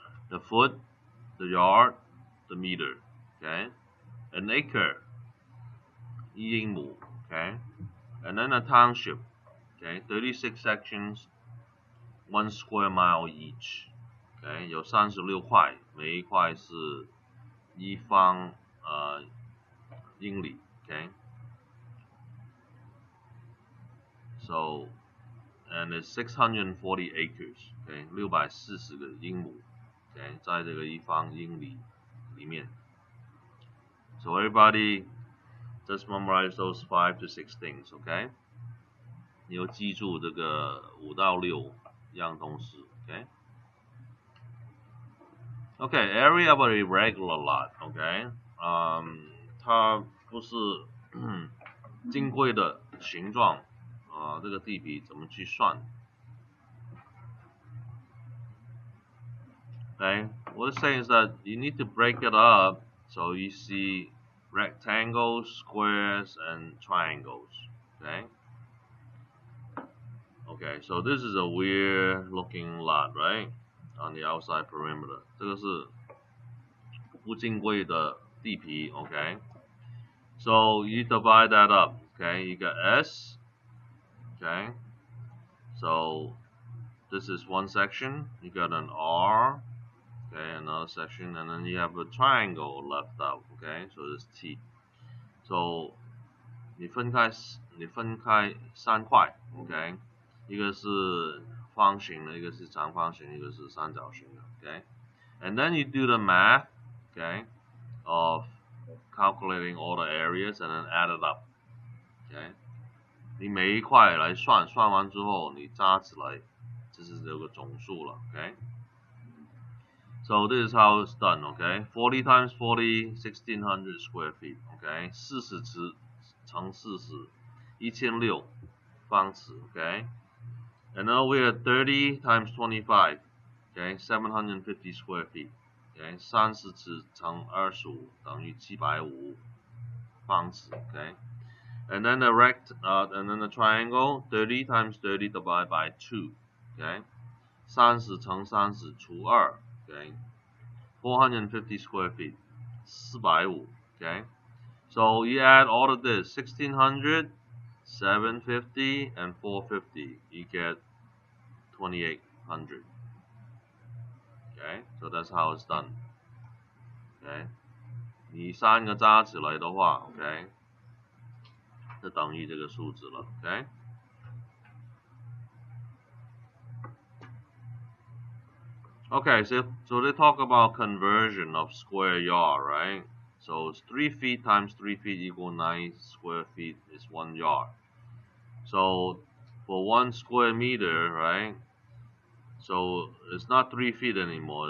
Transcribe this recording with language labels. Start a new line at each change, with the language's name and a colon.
English: The foot, the yard, the meter, okay? An acre, 1英亩, okay? And then a township, okay? 36 sections, 1 square mile each, okay?
Chinese: 有36块，每一块是1方英里, okay?
English: So, and it's 640 acres, okay?
Chinese: 640个英亩, okay? 在这个1方英里里面.
English: So everybody just memorize those 5 to 6 things, okay?
Chinese: 你要记住这个5到6样东西, okay?
English: Okay, area of a irregular lot, okay?
Chinese: 它不是金龟的形状，这个地皮怎么去算？
English: Okay, what it's saying is that you need to break it up so you see rectangles, squares, and triangles. Okay. Okay, so this is a weird looking lot, right? On the outside perimeter.
Chinese: 这个是不金贵的地皮, okay?
English: So you divide that up, okay? You got S, okay? So this is one section. You got an R, okay, another section, and then you have a triangle left out, okay? So this T.
Chinese: So 你分开3块, okay? 一个是方形的，一个是长方形，一个是三角形的, okay?
English: And then you do the math, okay, of calculating all the areas and then add it up, okay?
Chinese: 你每一块来算，算完之后你加起来，这是这个总数了, okay?
English: So this is how it's done, okay? 40 times 40, 1600 square feet, okay?
Chinese: 40乘40, 1600方尺, okay?
English: And now we are 30 times 25, okay? 750 square feet, okay?
Chinese: 30乘25等于750方尺,
English: okay? And then the triangle 30 times 30 divided by 2.
Chinese: Okay. 30乘30除2. Okay.
English: 450 square feet. 450. Okay. So you add all of this, 1600, 750, and 450. You get 2800. Okay. So that's how it's done. Okay.
Chinese: 你3个加起来的话 ，OK， 就等于这个数字了 ，OK。
English: Okay, so they talk about conversion of square yard, right? So it's 3 feet times 3 feet equal 9 square feet is 1 yard. So for 1 square meter, right? So it's not 3 feet anymore.